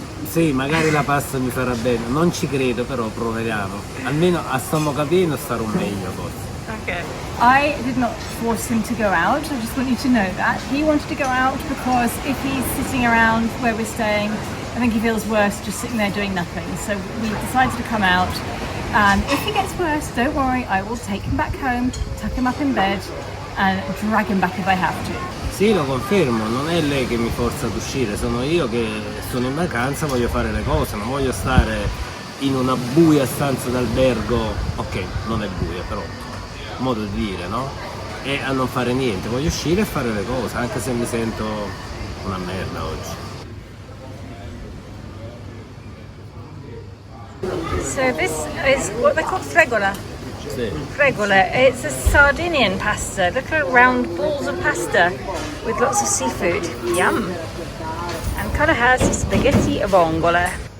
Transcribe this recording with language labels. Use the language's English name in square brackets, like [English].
[Italian] Sì, magari la pasta mi farà bene, non ci credo, però proviamo. Almeno a stomaco pieno starò meglio forse. Okay. [English] I did not force him to go out. I just want you to know that. He wanted to go out because if he's sitting around where we're staying, I think he feels worse just sitting there doing nothing. So we decided to come out. And if he gets worse, don't worry, I will take him back home, tuck him up in bed and drag him back if I have to. [Italian] Sì, lo confermo, non è lei che mi forza ad uscire, sono io che sono in vacanza, voglio fare le cose, non voglio stare in una buia stanza d'albergo, ok, non è buia però, modo di dire, no? E a non fare niente, voglio uscire e fare le cose, anche se mi sento una merda oggi. [English] So this is what they call fregola. Sì. Fregola. It's a Sardinian pasta. Look at round balls of pasta with lots of seafood. Yum. And kind of has spaghetti e vongole.